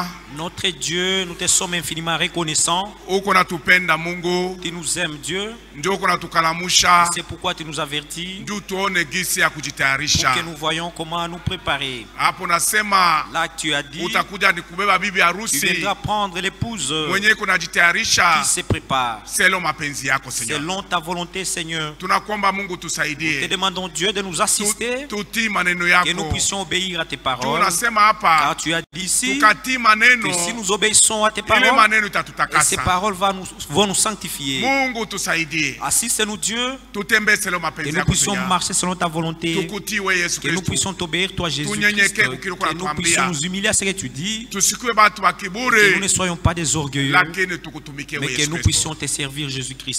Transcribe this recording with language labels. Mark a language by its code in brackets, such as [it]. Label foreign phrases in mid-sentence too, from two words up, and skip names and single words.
[fr] Notre Dieu, nous te sommes infiniment reconnaissants. [sw] Uko natupenda Mungu. [fr] Tu nous aimes Dieu. [sw] Ndio uko natukalamusha. [fr] C'est pourquoi tu nous avertis. [sw] Ndio tuone gisi ya kujitayarisha. [fr] Pour que nous voyons comment nous préparer. [sw] Hapo nasema [fr] là tu as dit [sw] utakuja nikubeba bibi harusi. [fr] Tu viendras prendre l'épouse [sw] mwenye kunajitayarisha. [fr] Qui se prépare. [sw] Selon mapenzi yako Seigneur. [fr] Selon ta volonté Seigneur. [sw] Tunakuomba Mungu tusaidie. [fr] Te demandons Dieu de nous assister. [sw] Tutii maneno yako. [fr] Que nous puissions obéir à tes paroles. [sw] Tunasema hapa. [fr] Car tu as dit ici. [sw] Tukatii maneno. [fr] Que si nous obéissons à tes paroles, et ces paroles vont nous sanctifier. Assiste-nous Dieu, que nous puissions marcher selon ta volonté, que nous puissions t'obéir toi Jésus-Christ, que nous puissions nous humilier à ce que tu dis, que nous ne soyons pas des orgueilleux, mais que nous puissions te servir Jésus-Christ.